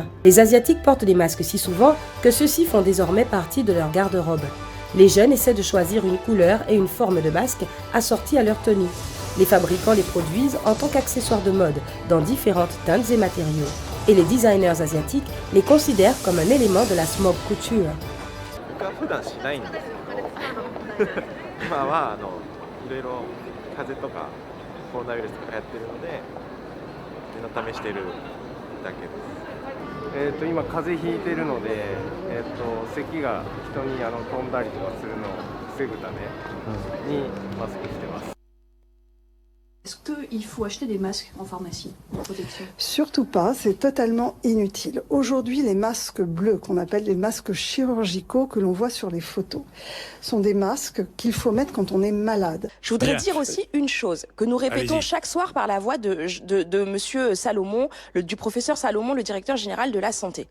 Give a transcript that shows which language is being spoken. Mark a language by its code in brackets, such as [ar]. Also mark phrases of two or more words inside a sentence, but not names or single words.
[fr] Les Asiatiques portent des masques si souvent que ceux-ci font désormais partie de leur garde-robe. Les jeunes essaient de choisir une couleur et une forme de masque assortie à leur tenue. Les fabricants les produisent en tant qu'accessoires de mode, dans différentes teintes et matériaux. Et les designers asiatiques les considèrent comme un élément de la smoke couture. [ja] 普段しないんですけど今はいろいろ風邪とかコロナウイルスとか流行ってるので念の試してるだけです。今風邪ひいてるので、咳が人に飛んだりとかするのを防ぐためにマスクしてます。 [fr] Est-ce qu'il faut acheter des masques en pharmacie de protection? Surtout pas, c'est totalement inutile. Aujourd'hui, les masques bleus, qu'on appelle les masques chirurgicaux que l'on voit sur les photos, sont des masques qu'il faut mettre quand on est malade. Je voudrais dire aussi une chose que nous répétons chaque soir par la voix de monsieur Salomon, du professeur Salomon, le directeur général de la santé.